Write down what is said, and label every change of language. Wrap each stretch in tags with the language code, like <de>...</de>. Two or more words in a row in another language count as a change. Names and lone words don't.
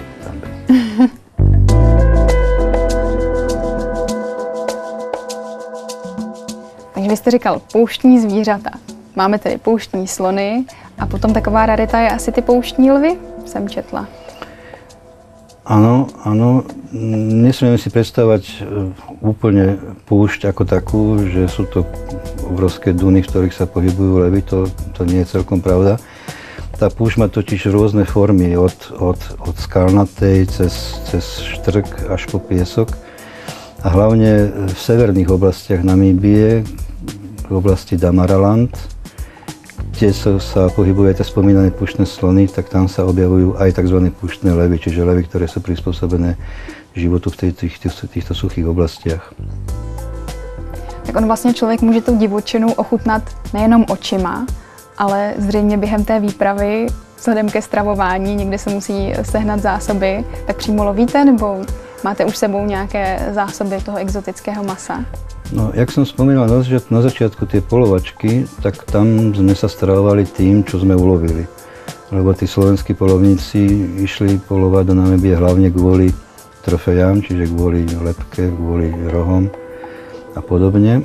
<cs>Takže vy jste říkal pouštní zvířata. Máme tedy pouštní slony a potom taková rarita je asi ty pouštní lvy, jsem četla.</cs> <sk>Áno, áno. Nesmieme si predstavať úplne púšť ako takú, že sú to obrovské duny, v ktorých sa pohybujú levy. To nie je celkom pravda. Tá púšť má totiž rôzne formy, od skalnatej cez štrk až po piesok. A hlavne v severných oblastiach Namíbie, v oblasti Damaraland, kde sa pohybujú aj tie spomínané púštne slony, tak tam sa objavujú aj tzv. Púštne levy, čiže levy, ktoré sú prispôsobené životu v týchto suchých oblastiach.</sk> <cs>Tak on vlastně člověk může tu divočinu ochutnat nejenom očima, ale zřejmě během té výpravy, vzhledem ke stravování, někde se musí sehnat zásoby, tak přímo lovíte, nebo máte už sebou nějaké zásoby toho exotického masa?</cs> <sk>No, jak som spomínal na začiatku tie polovačky, tak tam sme sa stravovali tým, čo sme ulovili. Lebo tí slovenskí polovníci išli polovať do Namíbie hlavne kvôli trofejám, čiže kvôli lebke, kvôli rohom a podobne.</sk>